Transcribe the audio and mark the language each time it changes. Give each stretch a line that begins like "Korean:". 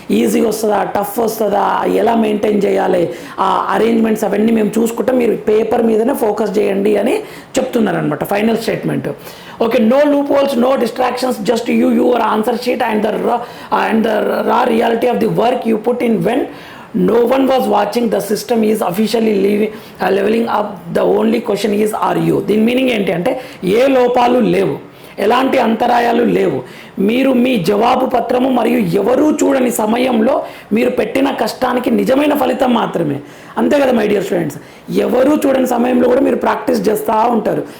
Telugu: ఈజీగా వస్తుందా, టఫ్ వస్తుందా, ఎలా మెయింటైన్ చేయాలి, ఆ అరేంజ్మెంట్స్ అవన్నీ మేము చూసుకుంటాం, మీరు పేపర్ మీదనే ఫోకస్ చేయండి అని చెప్తున్నారనమాట final statement.
English: Okay, no loopholes, no distractions, just your answer sheet and the raw reality of the work you put in when no one was watching. The system is officially leveling up. The only question is, are you?
Telugu: దీని meaning ఏంటి అంటే ఏ లోపాలు లేవు, ఎలాంటి అంతరాయాలు లేవు. మీరు మీ జవాబు పత్రము మరియు ఎవరూ చూడని సమయంలో మీరు పెట్టిన కష్టానికి నిజమైన ఫలితం మాత్రమే. అంతే కదా
English: my dear students,
Telugu: ఎవరూ చూడని సమయంలో కూడా మీరు ప్రాక్టీస్ చేస్తూ ఉంటారు.